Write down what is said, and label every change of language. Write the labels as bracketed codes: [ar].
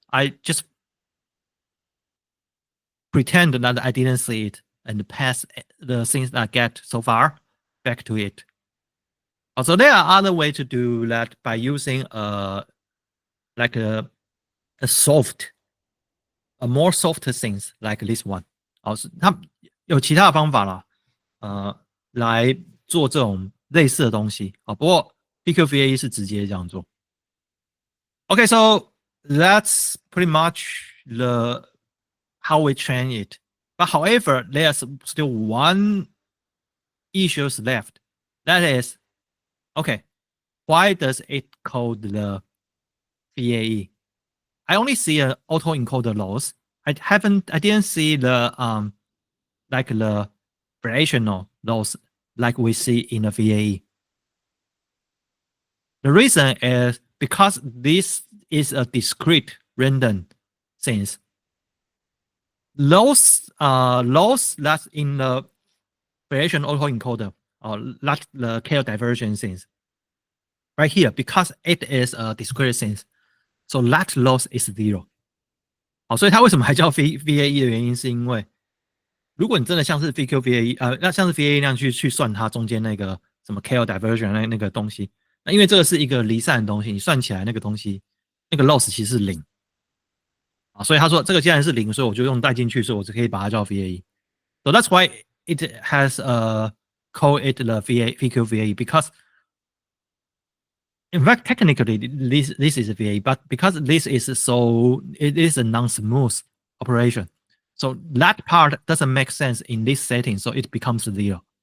[en] I just pretend that I didn't see it and pass the things that I get so far back to it. Also, there are other ways to do that by using like a more soft things like this one. [zh] 它有其他的方法啦，来做这种类似的东西。不过 PQVAE 是直接这样做。 [en] Okay, so that's pretty much how we train it. But however, there's still one issues left. That is, okay, why does it code the VAE? I only see an autoencoder loss. I didn't see the like the variational loss like we see in the VAE. The reason is because this is a discrete random things. Those that's in the variation autoencoder or that the KL divergence things right here, because it is a discrete things, so that loss is zero. [zh] 好，所以它为什么还叫 VAE 的原因，是因为如果你真的像是 VQVAE 那像是 VAE 那样去算它中间那个什么 KL divergence 那个东西，那因为这个是一个离散的东西，你算起来那个东西那个 loss 其实是零。所以他说这个既然是零，所以我就用带进去，所以我就可以把它叫 VAE. [en] So that's why it has call it the VQVAE, because in fact technically this is a VAE, but because this is it is a non-smooth operation, so that part doesn't make sense in this setting, so it becomes 0.